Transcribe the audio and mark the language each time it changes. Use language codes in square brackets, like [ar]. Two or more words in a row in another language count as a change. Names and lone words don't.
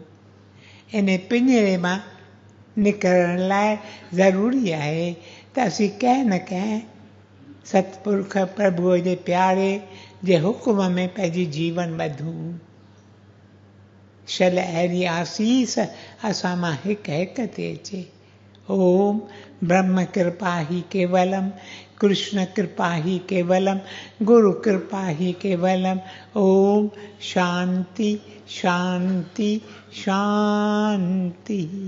[sd] इन पिंजरे मां निकिरण लाइ ज़रूरी आहे त असीं कंहिं न कंहिं सतपुरुख प्रभुअ जे प्यारे जे हुकुम में पंहिंजी जीवन ॿधूं। शल अहिड़ी आसीस असां मां हिकु हिकु ते अचे। [sa] ओम ब्रह्म कृपा ही केवलम, कृष्ण कृपा ही केवलम, गुरु कृपा ही केवलम। ओम शांति शांति शांति।